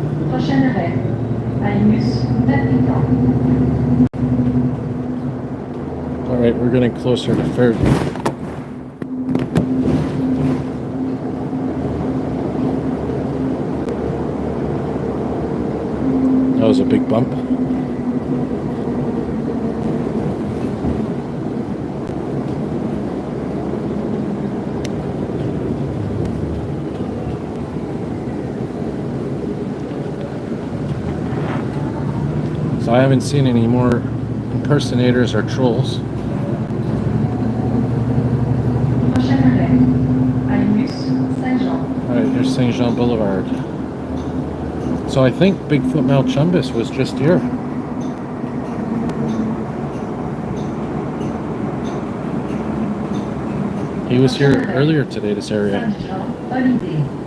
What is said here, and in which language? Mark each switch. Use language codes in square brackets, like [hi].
[fr] Prochain arrêt, terminus, Île-Perrot. [en] All right, we're getting closer to Fairview. That was a big bump. So I haven't seen any more impersonators or trolls. [fr] Prochain arrêt, terminus, Saint-Jean. [en] Alright, here's Saint Jean Boulevard. So I think Bigfoot Malchumbus was just here. He was here earlier today, this area. [fr] Saint-Jean, Holiday.